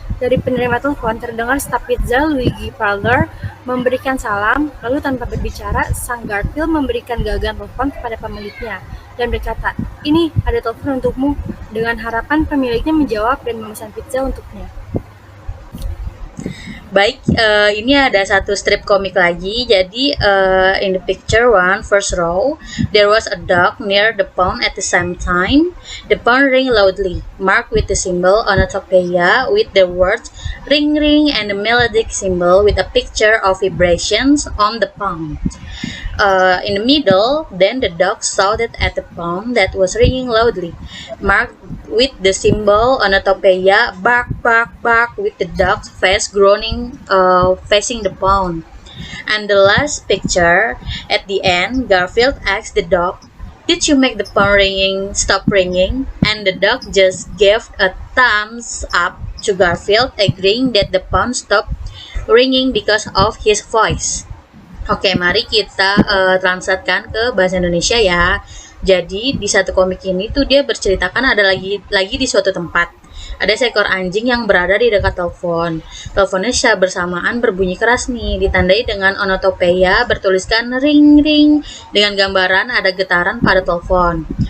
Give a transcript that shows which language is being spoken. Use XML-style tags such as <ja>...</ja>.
<id>Dari penerima telepon terdengar staf pizza Luigi Palmer memberikan salam, lalu tanpa berbicara, sang Garfield memberikan gagang telepon kepada pemiliknya dan berkata, "Ini ada telepon untukmu," dengan harapan pemiliknya menjawab dan memesan pizza untuknya. Baik, ini ada satu strip komik lagi.</id> <en>Jadi in the picture one, first row, there was a dog near the pond at the same time. The pond rang loudly, marked with the symbol onomatopoeia with the words ring ring and the melodic symbol with a picture of vibrations on the pond. In the middle, then the dog shouted at the pond that was ringing loudly, marked with the symbol onomatopoeia bark bark bark, with the dog's face groaning facing the pond. And the last picture, at the end, Garfield asked the dog, "Did you make the phone ringing stop ringing?" And the dog just gave a thumbs up to Garfield, agreeing that the phone stopped ringing because of his voice.</en> <id>Oke, mari kita translatekan ke bahasa Indonesia ya. Jadi di satu komik ini tuh dia berceritakan ada lagi di suatu tempat. Ada seekor anjing yang berada di dekat telepon. Teleponnya secara bersamaan berbunyi keras nih, ditandai dengan onomatopoeia bertuliskan ring ring dengan gambaran ada getaran pada telepon.</id>